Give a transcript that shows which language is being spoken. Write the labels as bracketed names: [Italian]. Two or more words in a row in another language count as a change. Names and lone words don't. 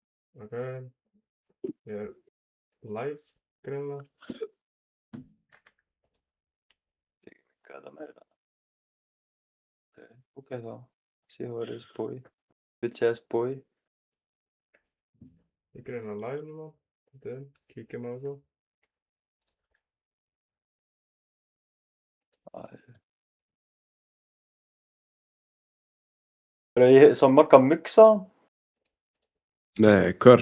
[Icelandic] Ok, ég er live greinilega. Hvað er það meira? Ok þá. [English] See how it is boy. Bitch ass boy. [Icelandic] Ég er greinilega live núna. Þetta er, kíkjum á þessu. Ég sá Magga Muxa. Nei, hvar?